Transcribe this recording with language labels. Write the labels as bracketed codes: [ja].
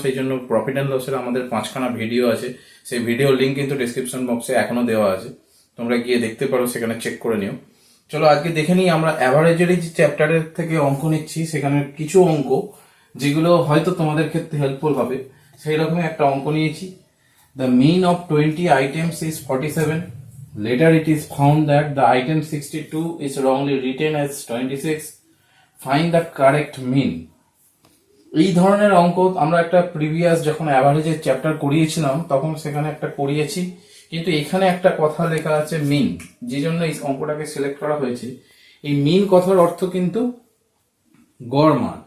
[bn] সেই জন্য profit and লসের আমাদের 5খানা ভিডিও আছে, সেই ভিডিওর লিঙ্ক কিন্তু ডিসক্রিপশন বক্সে এখনো দেওয়া আছে, তোমরা গিয়ে দেখতে পারো, সেখানে চেক করে নিও। চলো আজকে দেখে নিই আমরা অ্যাভারেজেরই যে চ্যাপ্টারের থেকে অঙ্ক নিচ্ছি সেখানে কিছু অঙ্ক যেগুলো হয়তো তোমাদের ক্ষেত্রে হেল্পফুল হবে, সেই রকমই একটা অঙ্ক নিয়েছি। [en] The mean of 20 items is 47. Later it is found that the item 62 is wrongly written as 26. Find the correct mean. [bn] এই ধরনের অঙ্ক আমরা একটা প্রিভিয়াস যখন অ্যাভারেজের চ্যাপ্টার করিয়েছিলাম তখন সেখানে একটা করিয়েছি, কিন্তু এখানে একটা কথা লেখা আছে মিন, যে জন্য এই অঙ্কটাকে সিলেক্ট করা হয়েছে। এই মিন কথার অর্থ কিন্তু গড় মান।